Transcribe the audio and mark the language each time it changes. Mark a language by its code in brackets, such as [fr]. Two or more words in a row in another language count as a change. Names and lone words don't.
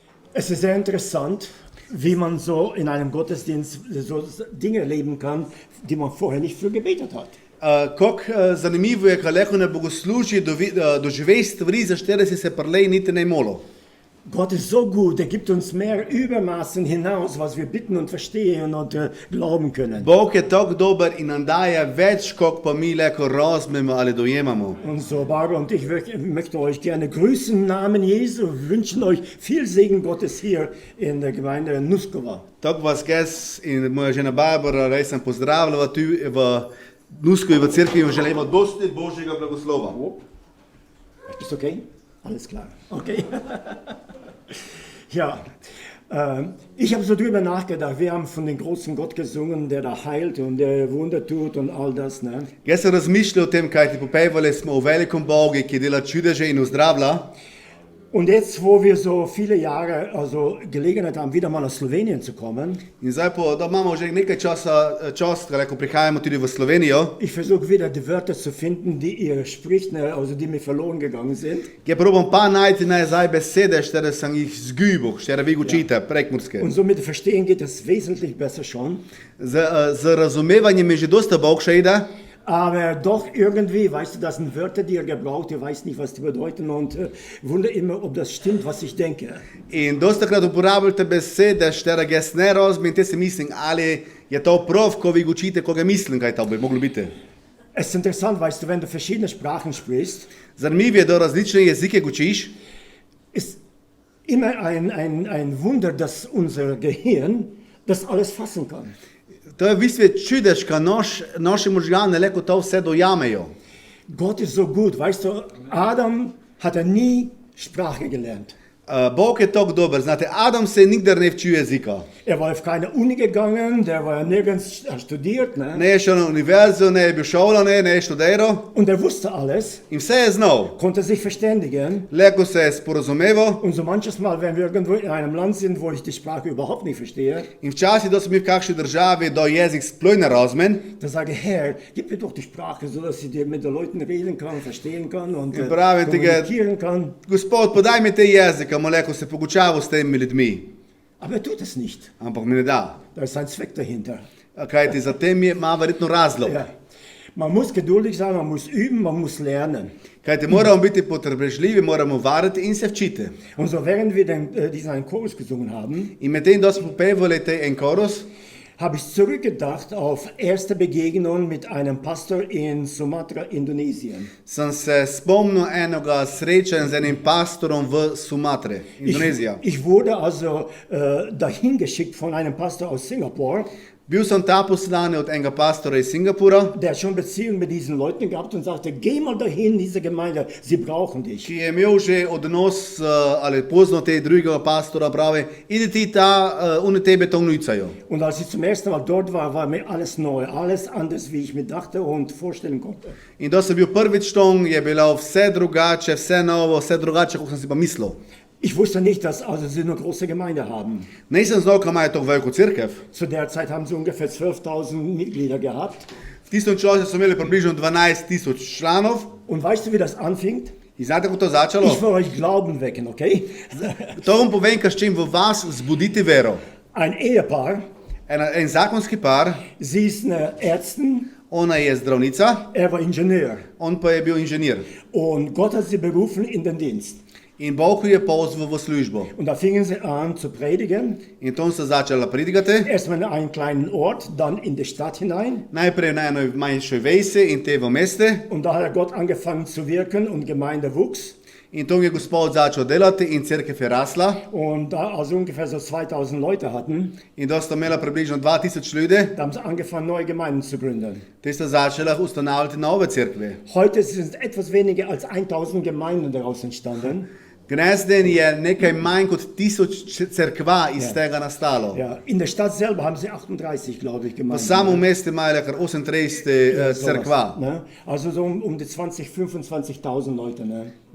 [de] Es ist sehr interessant, wie man so in einem Gottesdienst so Dinge leben kann, die man vorher nicht für gebetet hat. [sl] Как zanimivo je, kad neko na bogoslužju doživi stvari, za štere si se prlej niti ne molo. [de] Gott ist so gut, er gibt uns mehr Übermaßen hinaus, was wir bitten und verstehen und glauben können. [sl] Bog je tako dober in nam daje več, kot pa mi lahko razumemo ali dojemamo. [de] Und so, Barbara und ich möchte euch gerne grüßen im Namen Jesu, wünschen euch viel Segen Gottes hier in der Gemeinde Nuskova. [sl] Tako vas jaz in moja žena Barbara res sem pozdravljala tu v Nuskovi v cerkvi in želimo dosti Božjega blagoslova. [de] Ist okay? Alles klar. Okay. Ja, ich habe so drüber nachgedacht. Wir haben von dem großen Gott gesungen, der da heilt und der Wunder tut und all das. Ne? [sl] Jaz sem razmišljal o tem, kaj ti popevali smo o velikom Bogu, ki dela čudeže in uzdravlja. [de] Und jetzt, wo wir so viele Jahre Gelegenheit haben, wieder mal nach Slowenien zu kommen, [sl] In zdaj, da imamo že nekaj časa, ko prihajamo tudi v Slovenijo, [de] ich versuche wieder die Wörter zu finden, die ihr spricht, ne, also die mir verloren gegangen sind. [sl] je probam pa najti nazaj besede, štere sem jih zgubil, štere vi učite, prekmurske. [de] Und so mit dem Verstehen geht es wesentlich besser schon. [sl] Z razumevanjem je že dosta boljše ide, [de] Aber doch irgendwie, weißt du, das sind Wörter, die ihr gebraucht, ihr weißt nicht, was die bedeuten und wundert immer, ob das stimmt, was ich denke. [sl] in dosta krat uporabljate besede, štere jaz ne razumem, te se mislim, ali je to prav, ko vi učite, ko ga mislim, kaj to bi moglo biti. [de] Es ist interessant, weißt du, wenn du verschiedene Sprachen sprichst, [sl] Zanimivo je, da različne jezike učiš, [de] ist immer ein Wunder, dass unser Gehirn das alles fassen kann. [sl] to je v bistvu čudež, ka naši možgane lahko to vse dojamejo. [de] Gott ist so gut, weißt du, Adam hat nie Sprache gelernt. [sl] Bog je tako dober, znate, Adam se nikdar ne včil jezika. [de] Er war auf keine Uni gegangen, der war nirgends studiert, ne? [sl] Ne je šel na univerzo, ne je bil šolan, ne je študiral [de] Und er wusste alles, [sl] in vse je znal. [de] konnte sich verständigen. [sl] Lahko se je sporazumeval [de] Und so manches Mal, wenn wir irgendwo in einem Land sind, wo ich die Sprache überhaupt nicht verstehe, [sl] in včasih, da smo mi v kakšni državi, da jezik sploh ne razumem, [de] dann sage ich, Herr, gib mir doch die Sprache, so dass ich mit den Leuten reden kann, verstehen kann und [sl] In pravim tega- [de] kommunizieren kann. [sl] Gospod, podaj mi te jezike, bomo lahko se pogučaval s temi ljudmi. [de] Aber er tut es nicht. [sl] Ampak mi ne da. [de] Da ist ein Zweck dahinter. [sl] Kajti za tem ima verjetno razlog. [de] Ja. Man muss geduldig sein, man muss üben, man muss lernen. [sl] Kajti moramo biti potrpežljivi, moramo variti in se včiti. [de] Und so während wir diesen Chorus gesungen haben, [sl] In medtem, da smo popevali te en korus, [de] habe ich zurückgedacht auf erste Begegnung mit einem Pastor in Sumatra, Indonesien. [sl] sem se spomnil enega srečanja z enim pastorom v Sumatri, Indonezija. [de] Ich wurde also dahin geschickt von einem Pastor aus Singapur, [sl] Bil sem ta poslan od enega pastora iz Singapura, [de] der hat schon Beziehungen mit diesen Leuten gehabt und sagte, geh mal dahin, diese Gemeinde, sie brauchen dich. [sl] ki je imel že odnos ali pozno te drugega pastora, pravi, idi ti ta, oni tebe to nucajo. [de] Und als ich zum ersten Mal dort war, war mir alles neu, alles anders, wie ich mir dachte und vorstellen konnte. [sl] In da sem bil prvič tam, je bilo vse drugače, vse novo, vse drugače, kot sem si pa mislil. [de] Ich wusste nicht, dass also sie eine große Gemeinde haben. [sl] Nisem znal, kaj imajo tako veliko cerkev. [de] Zu der Zeit haben sie ungefähr 12.000 Mitglieder gehabt. [sl] V tistem času so imeli približno 12.000 članov. [de] Und weißt du, wie das anfing? [sl] In znate, kako to začalo? [de] Ich will euch Glauben wecken, okay? [sl] To vam povem, s čim v vas vzbuditi vero. [de] Ein Ehepaar, [sl] En zakonski par, [de] sie ist eine Ärztin, [sl] ona je zdravnica, [de] er war Ingenieur. [sl] on pa je bil inženir. [de] Und Gott hat sie berufen in den Dienst. [sl] In Bog jo je pozval v službo. [de] Und da fingen sie an zu predigen. [sl] In tam so začela pridigati. [de] Erstmal in einen kleinen Ort, dann in die Stadt hinein. [sl] Najprej na eno manjšo vesi in te v meste. [de] Und da hat Gott angefangen zu wirken und Gemeinde wuchs. [sl] In tam je Gospod začel delati in cerkev je rasla. [de] Und da also ungefähr so 2000 Leute hatten, [sl] In da sta imela približno 2000 ljudi, [de] da haben sie angefangen, neue Gemeinden zu gründen. [sl] te sta začela ustanavljati nove cerkve. [de] Heute sind etwas weniger als 1000 Gemeinden daraus entstanden. [sl] Danes dan je nekaj manj kot 1000 cerkva iz tega nastalo. [de] Ja, in der Stadt selber haben sie 38, glaube ich, [sl] V [de] Gemeinden. [sl] samem mestu imajo kar 38 [de] Sowas, [sl] cerkva. [de] ne? Also so um die 25.000 Leute. Ne?